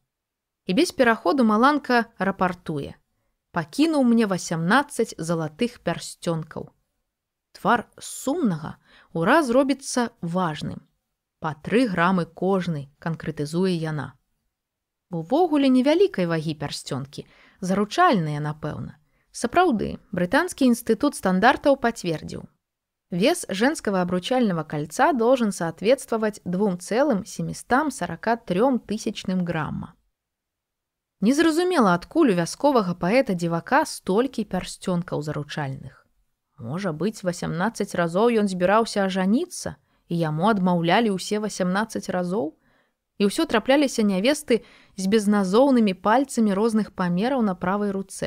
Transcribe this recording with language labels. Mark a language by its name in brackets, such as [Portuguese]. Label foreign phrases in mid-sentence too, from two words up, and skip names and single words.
[Belarusian] І без пераходу маланка рапартуе. Пакінуў мне 18 залатых пярсцёнкаў. Твар сумнага ураз робіцца важным. Па 3 грамы кожны, канкрэтызуе яна. Увогуле невялікай вагі пярсцёнкі, заручальныя, напэўна. Сапраўды, [Russian] британский институт стандартов подтвердил. Вес женского обручального кольца должен соответствовать 2,743 тысячным грамма. [Belarusian] Незразумела, адкуль у вясковага паэта-дзівака столькі пярсцёнкаў заручальных. Можа быць, 18 разоў ён збіраўся ажаніцца, і яму адмаўлялі ўсе 18 разоў? І ўсё трапляліся нявесты з безназоўнымі пальцамі розных памераў на правай руцэ.